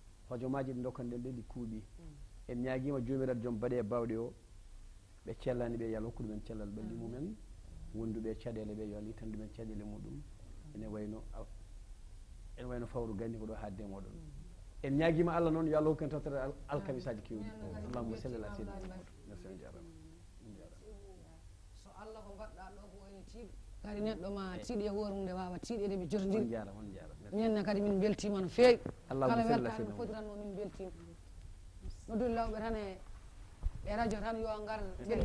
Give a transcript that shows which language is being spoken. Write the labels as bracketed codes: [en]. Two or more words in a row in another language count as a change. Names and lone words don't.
[ff] Hojomaji ɗi dokkanɗen ɗe ɗi kuuɓi. En ñaguima jomiraɗo joom baɗe e bawɗe o. Ɓe cellani ɓe, yo Allah hokku ɗumen cellal ɓalli mumen. Wonduɓe e caɗele ɓe, yo Allah itan ɗumen caɗele muɗum. Ene wayno al-, ene wayno Fawru Ganni ko ɗo ha de moɗon. En ñaguima Allah noon, yo Allah hokku en tawtere al-, alkamisaji kewɗi. [ar] اللهم صل على سيدنا محمد. [ff] Merci, on jarama. On jarama. So Allah ko mbaɗɗa ɗo ko woni tiiɗi. Kadi neɗɗo ma tiiɗi e hoore mum nde wawa tiiɗede ɓe jotodiri. On jarama, on jarama. Merci. Minenne kadi min beltima no fewi. Allahumma Kala [ar] صل على [ff] weltare sayyidina no foti Muhammad. tan no min beltima. Noddude lawɓe tan e, e radio tan yo ngar, ɓe Télé.